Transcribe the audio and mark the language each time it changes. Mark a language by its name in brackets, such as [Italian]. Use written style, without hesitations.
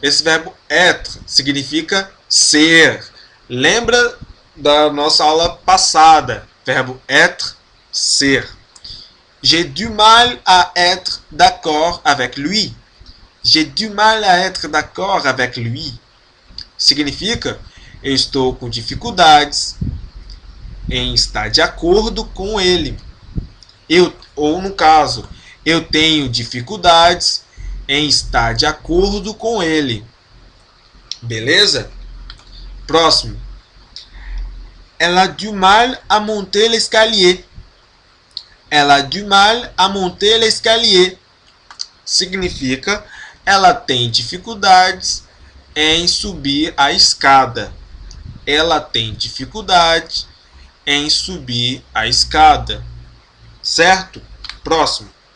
[Portuguese] Esse verbo être significa ser. Lembra da nossa aula passada? Verbo être, ser. [French] J'ai du mal à être d'accord avec lui. J'ai du mal à être d'accord avec lui. [Portuguese] Significa, eu estou com dificuldades em estar de acordo com ele. Ou no caso, eu tenho dificuldades em estar de acordo com ele. Beleza? Próximo. [French] Elle a du mal à monter l'escalier. Elle a du mal à monter l'escalier. [Portuguese] Significa, ela tem dificuldades em subir a escada. Ela tem dificuldade em subir a escada. Certo? Próximo.